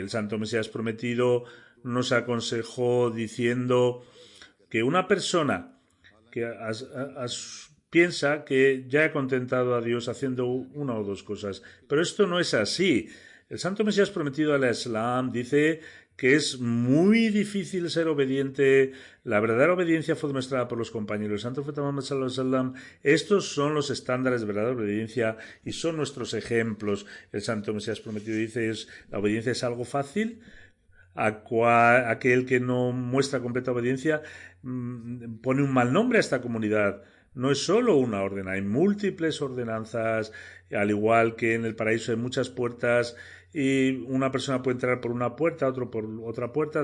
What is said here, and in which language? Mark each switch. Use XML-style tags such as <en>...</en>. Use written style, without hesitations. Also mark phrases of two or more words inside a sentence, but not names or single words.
<es>El Santo Mesías Prometido nos aconsejó diciendo que una persona que piensa que ya ha contentado a Dios haciendo una o dos cosas, pero esto no es así. El Santo Mesías Prometido al Islam dice que es muy difícil ser obediente. La verdadera obediencia fue demostrada por los compañeros del Santo Profeta Muhammad</es> <ar>صلى الله عليه وسلم.</ar> <es>Estos son los estándares de verdadera obediencia y son nuestros ejemplos. El Santo Mesías Prometido dice: ¿la obediencia es algo fácil? aquel que no muestra completa obediencia pone un mal nombre a esta comunidad. No es solo una orden, hay múltiples ordenanzas, al igual que en el paraíso hay muchas puertas y una persona puede entrar por una puerta, otro por otra puerta.</es>